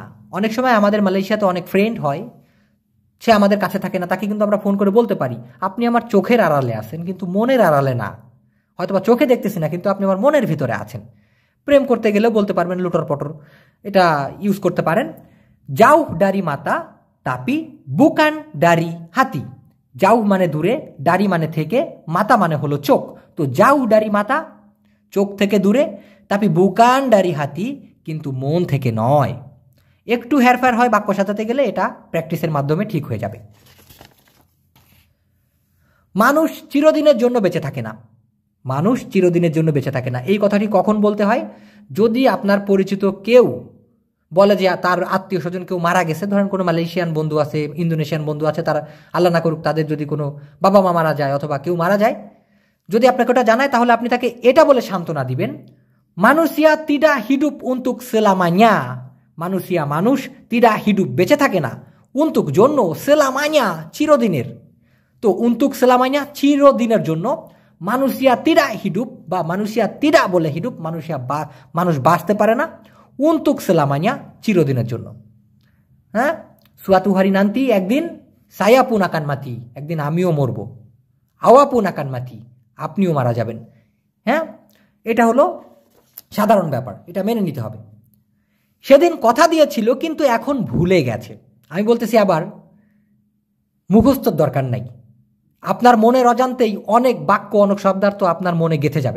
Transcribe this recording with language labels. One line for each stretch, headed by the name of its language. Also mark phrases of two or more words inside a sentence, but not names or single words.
Bangla: অনেক সময় আমাদের মালয়েশিয়াতে অনেক ফ্রেন্ড হয়, সে আমাদের কাছে থাকে না, তাকে কিন্তু আমরা ফোন করে বলতে পারি আপনি আমার চোখের আড়ালে আছেন কিন্তু মনের আড়ালে না, হয়তোবা চোখে দেখতেছি না কিন্তু আপনি আমার মনের ভিতরে আছেন। প্রেম করতে গেলেও বলতে পারবেন লুটর পটর, এটা ইউজ করতে পারেন।
Malay: jauh dari mata tapi bukan dari hati।
Bangla: jauh মানে দূরে, দাড়ি মানে থেকে, মাথা মানে হলো চোখ। তো
Malay: jauh dari mata
Bangla: চোখ থেকে দূরে,
Malay: tapi bukan dari hati
Bangla: কিন্তু মন থেকে নয়। একটু হেরফের হয় বাক্য সাজাতে গেলে, এটা প্র্যাকটিসের মাধ্যমে ঠিক হয়ে যাবে। মানুষ চিরদিনের জন্য বেঁচে থাকে না। মানুষ চিরদিনের জন্য বেঁচে থাকে না, এই কথাটি কখন বলতে হয়? যদি আপনার পরিচিত কেউ বলে যে তার আত্মীয় স্বজন কেউ মারা গেছে, ধরেন কোনো মালয়েশিয়ান বন্ধু আছে, ইন্দোনেশিয়ান বন্ধু আছে, তারা আল্লাহ না করুক তাদের যদি কোনো বাবা মা মারা যায় অথবা কেউ মারা যায়, যদি আপনাকে ওটা জানায় তাহলে আপনি তাকে এটা বলে সান্ত্বনা দিবেন,
Malay: manusia tidak hidup untuk selamanya।
Bangla: manusia মানুষ
Malay: tidak hidup
Bangla: বেঁচে থাকে না, untuk জন্য, selamanya চিরদিনের। তো
Malay: untuk selamanya
Bangla: চিরদিনের জন্য,
Malay: manusia tidak hidup বা manusia tidak boleh hidup,
Bangla: মানুষ বাঁচতে পারে না,
Malay: untuk selamanya
Bangla: চিরদিনের জন্য। হ্যাঁ,
Malay: suatu hari nanti একদিন saya pun akan mati,
Bangla: একদিন আমিও মরব,
Malay: awa pun akan mati,
Bangla: আপনিও মারা যাবেন। হ্যাঁ, এটা হলো সাধারণ ব্যাপার, এটা মেনে নিতে হবে। সেদিন কথা দিয়েছিল কিন্তু এখন ভুলে গেছে। আমি বলতেছি আবার, মুখস্থর দরকার নাই, আপনার মনের অজান্তেই অনেক বাক্য অনেক শব্দার্থ আপনার মনে গেঁথে যাবে।